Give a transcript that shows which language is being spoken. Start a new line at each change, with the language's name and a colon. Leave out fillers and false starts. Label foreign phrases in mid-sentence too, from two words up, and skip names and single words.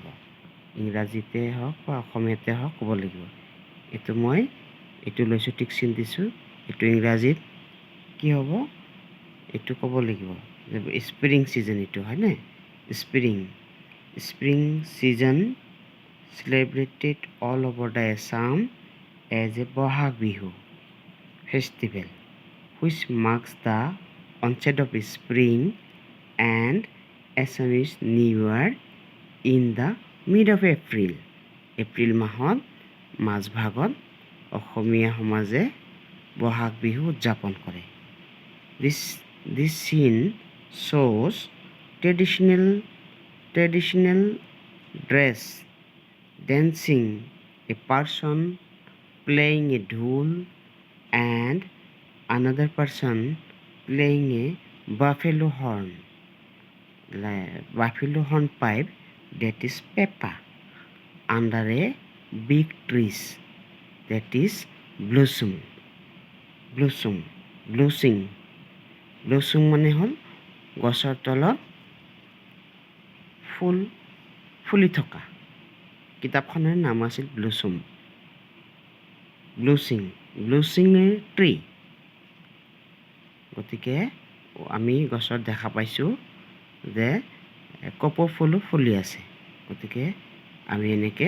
Assamese: ইংৰাজীতে হওক বা অসমীয়াতে হওক ক'ব লাগিব এইটো লৈছোঁ টিকচিন দিছোঁ এইটো ইংৰাজীত কি হ'ব এইটো ক'ব লাগিব যে
English: spring season
Assamese: এইটো হয়নে
English: spring season celebrated all over the Assam as a Bohag Bihu festival which marks the onset of spring and Assamese New Year in the mid of April.
Assamese: এপ্ৰিল মাহত মাজভাগত অসমীয়া সমাজে বহাগ বিহু উদযাপন কৰে
English: This scene shows traditional dress dancing, a person playing a dhol and another person playing a buffalo horn pipe that is pepa under a big trees that is
Assamese: blossom মানে হ'ল গছৰ তলত ফুলি থকা কিতাপখনৰ নাম আছিল ব্লুচিং ট্ৰী গতিকে আমি গছত দেখা পাইছোঁ যে কপৌ ফুলো ফুলি আছে গতিকে আমি এনেকৈ